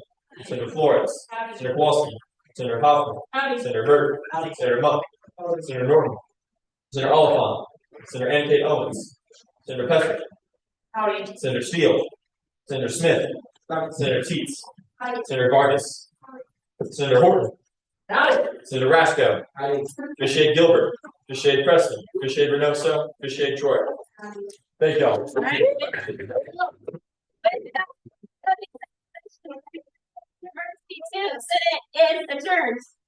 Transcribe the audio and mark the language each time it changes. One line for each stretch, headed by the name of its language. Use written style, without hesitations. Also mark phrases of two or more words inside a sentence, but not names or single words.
English: Senator Flores. Senator Kowalski. Senator Hoffman. Senator Berger. Senator Monk. Senator Norton. Senator Oliphant. Senator Ann Kate Owens. Senator Pesek. Senator Steele. Senator Smith. Senator Teets. Senator Vargas. Senator Horton. Senator Rasco. Fish Gilbert. Fish Preston. Fish Reynoso. Fish Troy. Thank y'all. Senate is adjourned.